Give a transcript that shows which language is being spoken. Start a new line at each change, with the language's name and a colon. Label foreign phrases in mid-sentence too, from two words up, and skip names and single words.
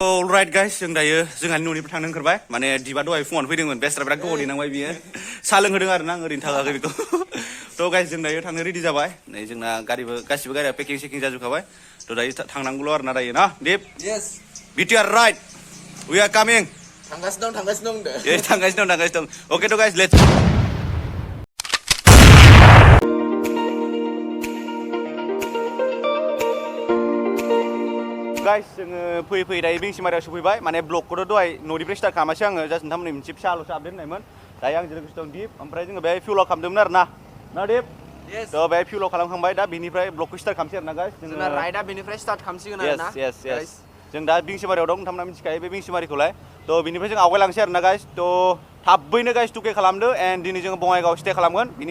English: Alright guys,
Bodo: जों दायो जोंहानि न'निफ्राय थांनो ओंखारबाय माने दिबा दहाय फुङावनो फैदोंमोन बेस्रा बिराद गोबाव नेनांबाय बियो साहा लोंहोदों आरो ना आं ओरैनो थाङाखै बेखौ थ' गाइस जों दायो थांनो रेडि जाबाय नै जोंना गासिबो गारिया पेकिं सेकिं जाजोबखाबाय थ' दायो थांनांगौल' आरो ना दायो ना दिप
English: Yes. BTR right we are coming
Bodo: थांगासिनो दं yes थांगासिनो दं okay थ'
English: guys let's guys
Bodo: जोङो फैयै दायो बिंसिमारियाव सफैबाय माने ब्लगखौथ' दहाय न'निफ्राय स्टार्ट खालामासै आङो जास्ट नोंथांमोननि मोनसे फिसाल'सो आपडेट होनायमोन दायो आंजों लोगोसे दं दिप ओमफ्राय जोङो बेहाय फिउलाव खालामदोंमोन आरो ना दिप थ' बेहाय फिउलाव खालामखांबाय दा बिनिफ्राय ब्लगखौ स्टार्ट खालामसै आरो ना गाइस जोंना राइडआ बेनिफ्राय स्टार्ट खालामसिगोन आरो ना yes जों दा बिंसिमारियाव दं नोंथांमोना मिथिखायो बे बिंसिमारिखौलाय थ' बिनिफ्राय जों आवगायलांसै आरो ना गाइस थ' थाबैनो गाइस टुके खालामदो एन्ड दिनै जोङो बङाइगाव स्टे खालामगोन बिनि